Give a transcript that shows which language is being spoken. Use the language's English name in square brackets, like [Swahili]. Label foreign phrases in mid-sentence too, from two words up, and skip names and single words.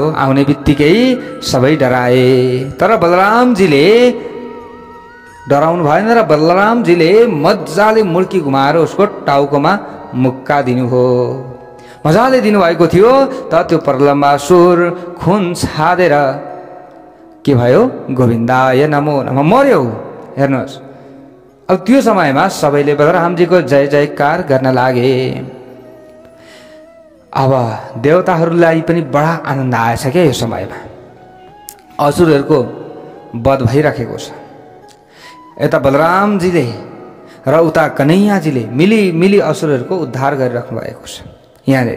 [Nepali] आउने बित्तिकै सबै डराए, तर बलरामजीले डराउनु भएन र बलरामजीले मजाले मुर्की घुमाएर उसको टाउकोमा मुक्का दिनुभयो। मजाले दिनुभएको थियो त त्यो प्रलम्बासुर खुन छादेर के भयो? [Sanskrit] गोविन्दाय नमो नमः [Nepali] मर्यो। हेर्नुहोस्, अब त्यो समयमा सबैले बलरामजीको जय जयकार गर्न लागे। अब देवताहरूलाई पनि बडा आनन्द आएछ क्या यो समयमा। असुरहरूको वध भइराखेको छ। यता बलरामजीले र उता कन्हैयाजीले मिली असुरहरूको उद्धार गरिराख्नु भएको छ यहाँनिर।